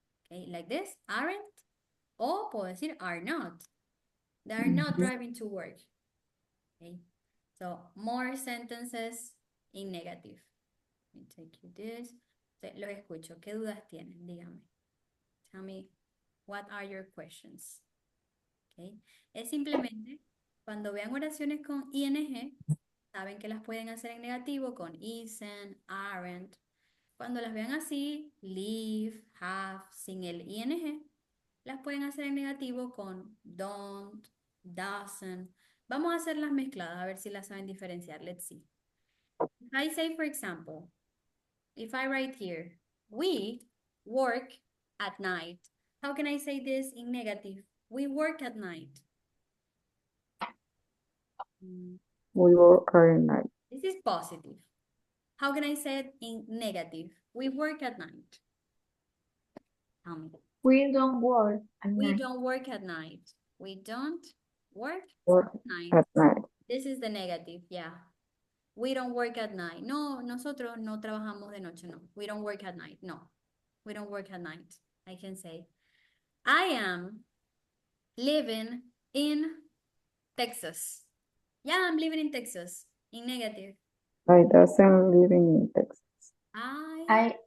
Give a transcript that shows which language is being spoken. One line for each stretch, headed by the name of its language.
English: Okay, like this, aren't.
Spanish: O puedo decir
English: are not. They are not driving to work. Okay, so more sentences in negative. Let me take you this.
Spanish: Los escucho. ¿Qué dudas tienen? Díganme.
English: Tell me, what are your questions?
Spanish: Okay, es simplemente cuando vean oraciones con ing, saben que las pueden hacer en negativo con isn't, aren't. Cuando las vean así, live, have, sin el ing, las pueden hacer en negativo con don't, doesn't. Vamos a hacerlas mezcladas, a ver si las saben diferenciar.
English: Let's see. If I say, for example, if I write here, we work at night. How can I say this in negative? We work at night. we work at night. This is positive. How can I say it in negative? We work at night. Tell me. We don't work at We night. don't work at night. We don't work Work at night. at night. This is the negative, yeah. We don't work at night.
Spanish: No, nosotros no trabajamos de noche, no.
English: We don't work at night, no. We don't work at night. I can say, I am living in Texas. Yeah, I'm living in Texas. In negative. I doesn't living in Texas. I